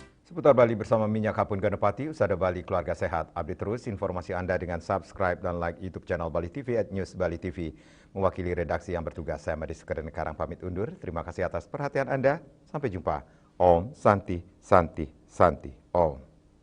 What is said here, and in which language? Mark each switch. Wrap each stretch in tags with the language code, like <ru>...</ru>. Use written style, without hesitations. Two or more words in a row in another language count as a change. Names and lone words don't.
<id>Seputar Bali bersama Minyak Hapun Ganapati, Usada Bali Keluarga Sehat. Update terus informasi Anda dengan subscribe dan like YouTube channel Bali TV @News Bali TV. Mewakili redaksi yang bertugas, saya Madi Sukaden Karang pamit undur. Terima kasih atas perhatian Anda. Sampai jumpa.</id> <sa>Om Santi Santi Santi Om.</sa>